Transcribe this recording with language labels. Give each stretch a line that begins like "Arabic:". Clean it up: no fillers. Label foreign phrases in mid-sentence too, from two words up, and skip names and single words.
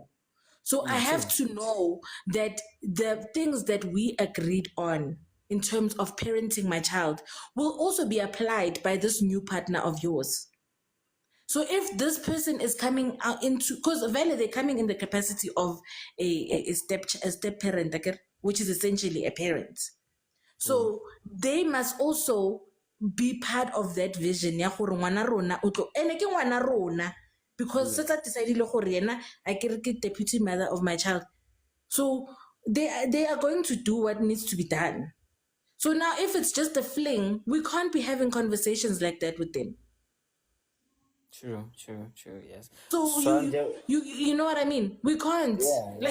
English: So I have to know that the things that we agreed on in terms of parenting my child will also be applied by this new partner of yours. So if this person is coming out into, because they're coming in the capacity of a step parent, which is essentially a parent. So they must also be part of that vision.
Tswana: Ya gore ngwana rona o tlo ene ke ngwana rona because se tla decidile gore yena a kere ke
English: deputy mother of my child. So they are going to do what needs to be done. So now if it's just a fling, we can't be having conversations like that with them. True, yes. So you know what I mean? We can't. Yeah.